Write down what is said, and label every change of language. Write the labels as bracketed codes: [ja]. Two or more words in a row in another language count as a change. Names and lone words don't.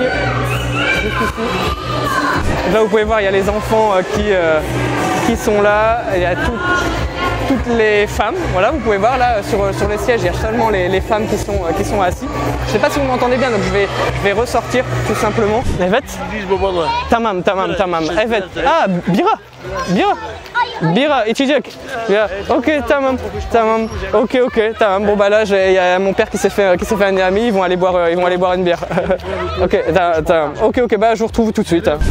[fr] Juste ici. Donc là vous pouvez voir, il y a les enfants qui sont là, il y a toutes les femmes. Voilà, vous pouvez voir là sur les sièges, il y a seulement les femmes qui sont assises. Je ne sais pas si vous m'entendez bien, donc je vais ressortir tout simplement. [tr] Evet. Tamam. Evet. Ah, bira içecek. Ok, tamam. Ok, tamam. [fr] Bon bah là il y a mon père qui s'est fait un ami, ils vont aller boire une bière. [tr] Ok, tamam. [fr] Ok, bah je vous retrouve tout de suite.